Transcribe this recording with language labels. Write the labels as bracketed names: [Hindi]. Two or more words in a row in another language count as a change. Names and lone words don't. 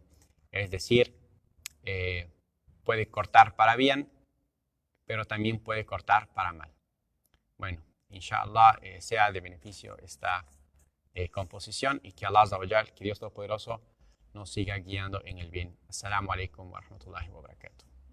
[Spanish] Es decir, puede cortar para bien, pero también puede cortar para mal. Bueno, inshallah sea de beneficio esta composición y que [Arabic] الله عز وجل, [Spanish] que Dios Todopoderoso, nos siga guiando en el bien. [Arabic] السلام عليكم ورحمة الله وبركاته.